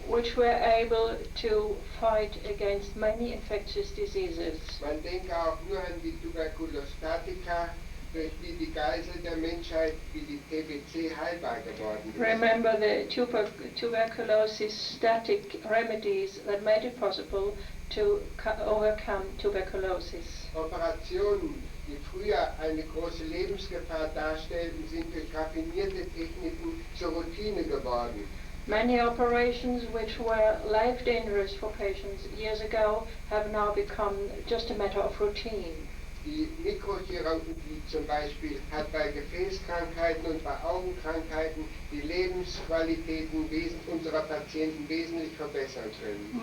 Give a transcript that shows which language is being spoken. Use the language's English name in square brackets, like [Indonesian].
[English] Which were able to fight against many infectious diseases. [German] Man denke auch nur an die Tuberkulostatika, durch die Geisel der Menschheit wie die TBC heilbar geworden ist. [English] Remember the tuberculosis static remedies that made it possible to overcome tuberculosis. [German] Operationen, die früher eine große Lebensgefahr darstellten, sind durch raffinierte Techniken zur Routine geworden. [English] Many operations which were life dangerous for patients years ago have now become just a matter of routine. [German] Die Mikrochirurgie zum Beispiel hat bei Gefäßkrankheiten und bei Augenkrankheiten die Lebensqualitäten unserer Patienten wesentlich verbessern können.